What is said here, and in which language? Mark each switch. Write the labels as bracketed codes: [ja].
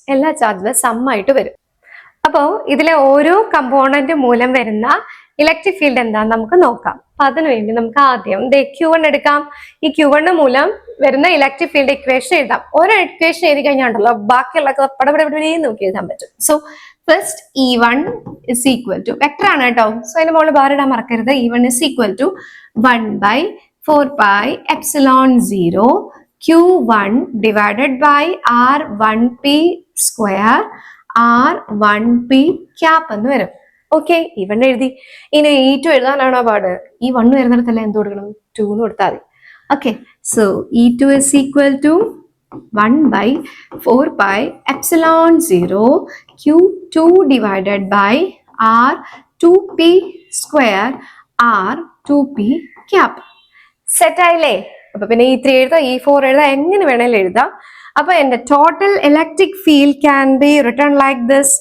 [ml] എല്ലാ ചാർജിലും സം ആയിട്ട് വരും. അപ്പോൾ ഇതിലെ ഓരോ കമ്പോണന്റ് മൂലം വരുന്ന ഇലക്ട്രിക് ഫീൽഡ് എന്താണെന്ന് നമുക്ക് നോക്കാം. അപ്പൊ അതിനുവേണ്ടി നമുക്ക് ആദ്യം Q1 എടുക്കാം. ഈ Q1 മൂലം വരുന്ന ഇലക്ട്രിക് ഫീൽഡ് ഇക്വേഷൻ എഴുതാം. ഓരോ ഇക്വേഷൻ എഴുതി കഴിഞ്ഞാണ്ടല്ലോ ബാക്കിയുള്ള പടപടപടേ നോക്കി എഴുതാൻ പറ്റും. [en] so first E1 is equal to vector [ml] ആണ് കേട്ടോ. സോ അതിന്റെ മുകളിൽ ബാർ ഇടാൻ മറക്കരുത്. [en] E1 is equal to 1/4πε0 Q1 divided by R1P square R1P cap [ml] എന്ന് വരും. ഓക്കെ, E1 എഴുതി. ഇനി E2 എഴുതാനാണോ പാട്? E1 വരുന്നിടത്തല്ല എന്ത് കൊടുക്കണം? 2 എന്ന് കൊടുത്താൽ മതി. Okay, [en] So E2 is equal to 1 by 4 pi epsilon 0 Q2 divided by R 2p square R 2p cap. [ml] Set ആയില്ലേ? അപ്പൊ പിന്നെ E3 എഴുതാം, E4 എഴുതാം, എങ്ങനെ വേണേലും എഴുതാം. അപ്പൊ എന്റെ total electric field [en] Can be written like this.